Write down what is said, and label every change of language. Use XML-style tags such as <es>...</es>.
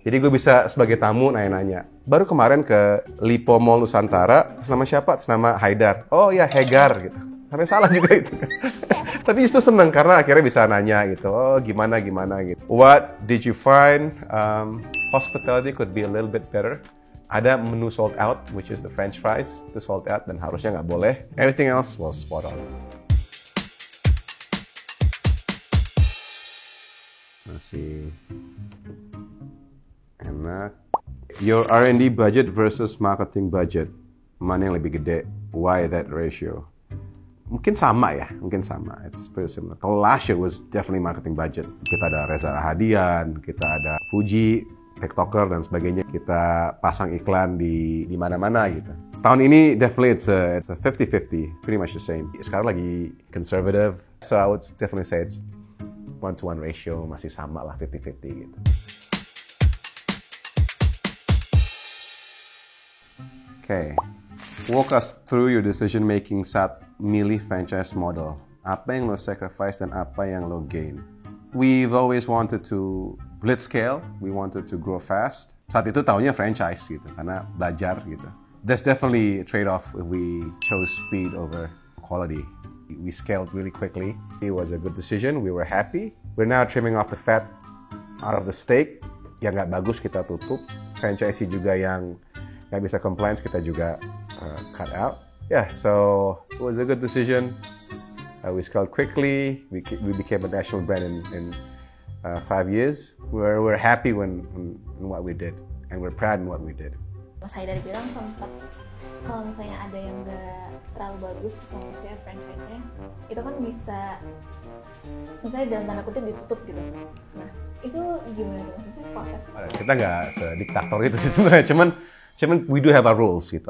<id>Jadi gue bisa sebagai tamu nanya-nanya. Baru kemarin ke Lipo Mall Nusantara, nama siapa? Nama Haidar. Oh ya, Hegar gitu. Sampai salah juga itu. Tapi justru seneng karena akhirnya bisa nanya gitu. Oh gimana gitu.</id> <en>What did you find? Hospitality could be a little bit better.</en> <id>Ada menu</id> <en>sold out, which is the French fries,</en> <id>itu sold out dan harusnya nggak boleh.</id> <en>Everything else was spot on.</en> <id>Masih enak.</id> <en>Your R&D budget versus marketing budget,</en> <id>mana yang lebih gede?</id> <en>Why that ratio?</en> <id>Mungkin sama ya, mungkin sama.</id> <en>It's pretty similar. Kalau last year was definitely marketing budget.</en> <id>Kita ada Reza Rahadian, kita ada Fuji, TikToker dan sebagainya. Kita pasang iklan di mana-mana gitu. Tahun ini</id> <en>definitely it's a 50-50, pretty much the same.</en> <id>Sekarang lagi</id> <en>conservative, so I would definitely say it's 1-to-1 ratio,</en> <id>masih sama lah 50-50 gitu.</id> <en>Okay. Walk us through your decision-making</en> <id>saat milih</id> <en>franchise model.</en> <id>Apa yang lo sacrifice dan apa yang lo gain?</id> <en>We've always wanted to blitz scale, we wanted to grow fast.</en> <id>Saat itu taunya franchise gitu, karena belajar gitu.</id> <en>There's definitely a trade-off if we chose speed over quality. We scaled really quickly. It was a good decision, we were happy. We're now trimming off the fat out of the steak.</en> <id>Yang nggak bagus kita tutup. Franchisee juga yang nggak bisa compliance kita juga cut out.</id> <en>Yeah, so it was a good decision. We scaled quickly. We became a national brand in 5 years. We're happy when what we did, and we're proud in what we did.</en> <id>Mas Haidar bilang sempat kalau misalnya ada yang nggak terlalu bagus misalnya franchise-nya, itu kan bisa misalnya dalam tanda kutip ditutup gitu. Nah itu gimana tuh maksudnya prosesnya? Kita nggak sediktator itu sih sebenarnya, cuman</id> <en>we do have our rules</en> <id>gitu.</id>